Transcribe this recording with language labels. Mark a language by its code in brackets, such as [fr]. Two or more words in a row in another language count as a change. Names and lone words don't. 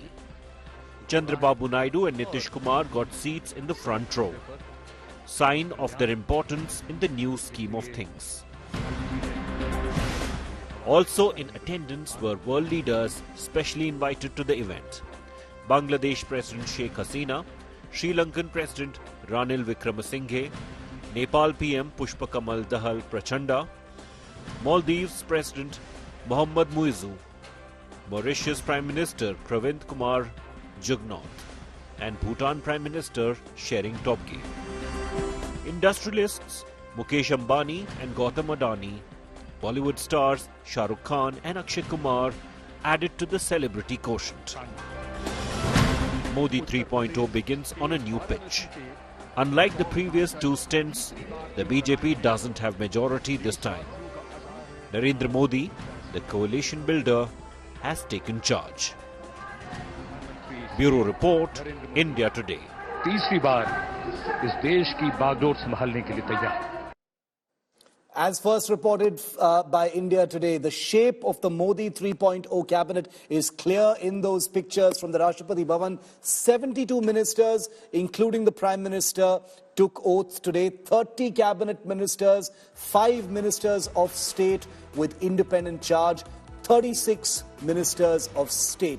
[en] Chandrababu Naidu and Nitish Kumar got seats in the front row, sign of their importance in the new scheme of things. Also in attendance were world leaders specially invited to the event. Bangladesh President Sheikh Hasina, Sri Lankan President Ranil Wickremesinghe, Nepal PM Pushpakamal Dahal Prachanda, Maldives President Mohammad Muizu, Mauritius Prime Minister Pravind Kumar Jugnauth, and Bhutan Prime Minister Shering Tobgay. Industrialists Mukesh Ambani and Gautam Adani, Bollywood stars Shah Rukh Khan and Akshay Kumar added to the celebrity quotient. Modi 3.0 begins on a new pitch. Unlike the previous 2 stints, the BJP doesn't have majority this time. Narendra Modi, the coalition builder, has taken charge. Bureau Report, India Today. [hi] तीसरी बार इस देश की बागडोर संभालने के लिए तैयार. [en] As first reported by India Today, the shape of the Modi 3.0 cabinet is clear in those pictures from the Rashtrapati Bhavan. 72 ministers, including the Prime Minister, took oath today. 30 cabinet ministers, 5 ministers of state with independent charge, 36 ministers of state.